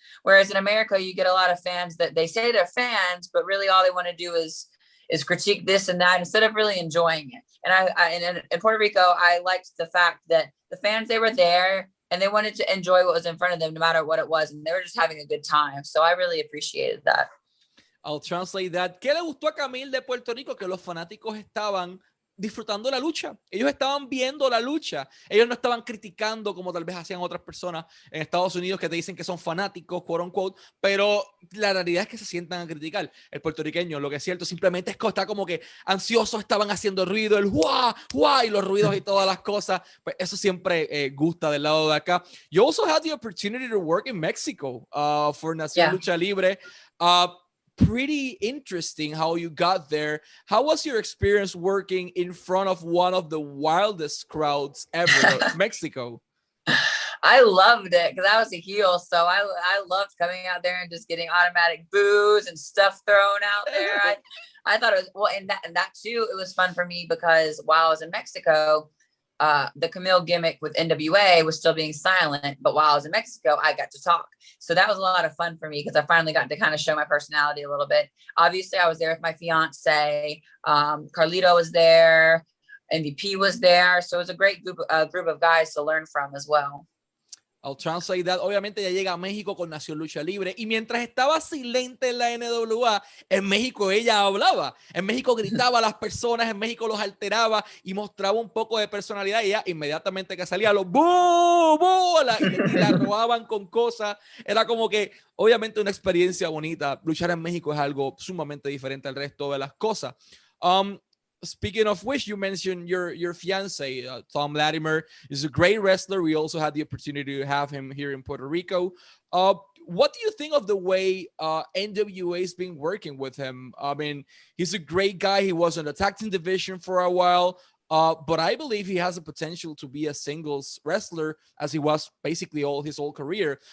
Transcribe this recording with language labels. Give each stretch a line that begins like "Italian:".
English: Whereas in America, you get a lot of fans that they say they're fans, but really all they want to do is critique this and that instead of really enjoying it. And in Puerto Rico, I liked the fact that the fans, they were there and they wanted to enjoy what was in front of them, no matter what it was. And they were just having a good time. So I really appreciated that. I'll translate that.
Spanish: ¿Qué le gustó a Kamille de Puerto Rico? Que los fanáticos estaban disfrutando la lucha. Ellos estaban viendo la lucha. Ellos no estaban criticando como tal vez hacían otras personas en Estados Unidos que te dicen que son fanáticos,
English: quote unquote,
Spanish: pero la realidad es que se sientan a criticar. El puertorriqueño, lo que es cierto, simplemente es que está como que ansiosos, estaban haciendo ruido, el ¡guau! ¡Guau! Y los ruidos y todas las cosas. Pues eso siempre gusta del lado de acá.
English: You also had the opportunity to work in Mexico for Nación Lucha Libre. Pretty interesting how you got there. How was your experience working in front of one of the wildest crowds ever, Mexico? I loved it because I was a heel, so I loved coming out there and just getting automatic boos and stuff thrown out there. I thought it was and that too. It was fun for me because while I was in Mexico, the Kamille gimmick with NWA was still being silent, but while I was in Mexico, I got to talk. So that was a lot of fun for me because I finally got to kind of show my personality a little bit. Obviously, I was there with my fiance. Carlito was there. MVP was there. So it was a great group of guys to learn from as well. I'll translate that.
Spanish: Obviamente ya llega a México con Nación Lucha Libre y mientras estaba silente en la NWA, en México ella hablaba, en México gritaba a las personas, en México los alteraba y mostraba un poco de personalidad y ella inmediatamente que salía los ¡bú! ¡Bú! Y la robaban con cosas. Era como que obviamente una experiencia bonita. Luchar en México es algo sumamente diferente al resto de las cosas.
English: Speaking of which, you mentioned your fiance, Tom Latimer, is a great wrestler. We also had the opportunity to have him here in Puerto Rico. What do you think of the way NWA has been working with him? I mean, he's a great guy. He was in the tag team division for a while, but I believe he has a potential to be a singles wrestler as he was basically his whole career.